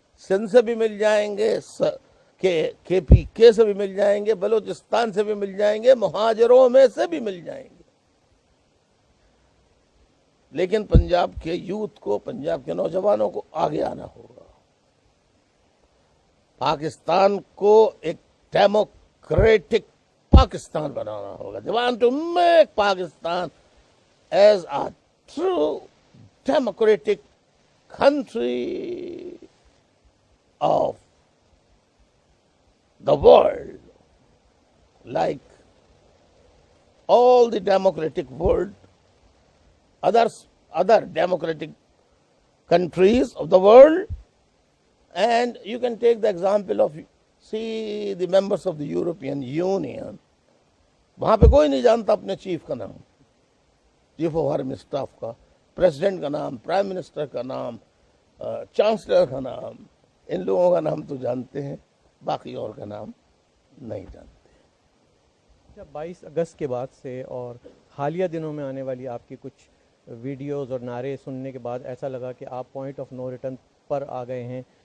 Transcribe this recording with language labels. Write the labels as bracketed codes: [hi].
[ur] سندھ سے بھی مل جائیں گے, کے پی کے سے بھی مل جائیں گے, بلوچستان سے بھی مل جائیں گے, مہاجروں میں سے بھی مل جائیں گے. لیکن پنجاب کے یوتھ کو, پنجاب کے نوجوانوں کو آگے آنا ہوگا. پاکستان کو ایک ڈیموکریٹک پاکستان بنانا ہوگا. [en] They want to make Pakistan as a true democratic country of the world, like all the democratic world, other democratic countries of the world. And you can take the example of, see, the members of the European Union. [ur] وہاں پہ کوئی نہیں جانتا اپنے chief کا نام, chief of army staff کا, president کا نام, پرائم منسٹر کا نام, چانسلر کا نام. ان لوگوں کا نام تو جانتے ہیں, باقی اور کا نام نہیں جانتے. 22 اگست کے بعد سے اور حالیہ دنوں میں آنے والی آپ کی کچھ ویڈیوز اور نعرے سننے کے بعد ایسا لگا کہ آپ پوائنٹ آف نو ریٹرن پر آ گئے ہیں.